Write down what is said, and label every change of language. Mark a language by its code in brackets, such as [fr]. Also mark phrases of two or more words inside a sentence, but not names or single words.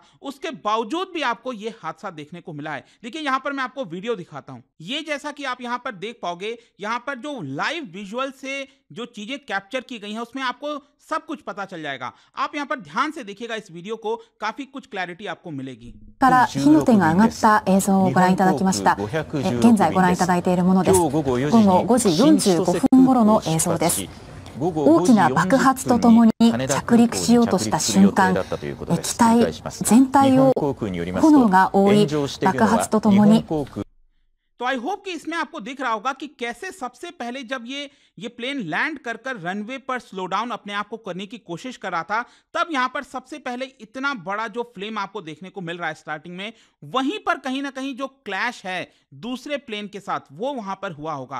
[hi] उसके बावजूद भी आपको ये हादसा देखने को मिला है। लेकिन यहां पर मैं आपको वीडियो दिखाता हूं। ये जैसा कि आप यहां पर देख पाओगे, यहां पर जो [en] live visual [hi] से जो चीजें कैप्चर की गई हैं उसमें आपको सब कुछ पता चल जाएगा। आप यहां पर ध्यान से देखिएगा इस वीडियो को, काफी कुछ क्लैरिटी आपको मिलेगी। [ja] から火の手が上がった映像をご覧いただきました。現在ご覧いただいているものです。午後5時45分頃の映像です。大きな爆発とともに着陸しようとした瞬間、機体全体を炎が覆い、爆発とともに [hi] तो आई होप कि इसमें आपको दिख रहा होगा कि कैसे सबसे पहले जब ये प्लेन लैंड कर रनवे पर [en] slow down [hi] अपने आप को करने की कोशिश कर रहा था, तब यहां पर सबसे पहले इतना बड़ा जो फ्लेम आपको देखने को मिल रहा है स्टार्टिंग में, वहीं पर कहीं ना कहीं जो क्लैश है दूसरे प्लेन के साथ वो वहां पर हुआ होगा।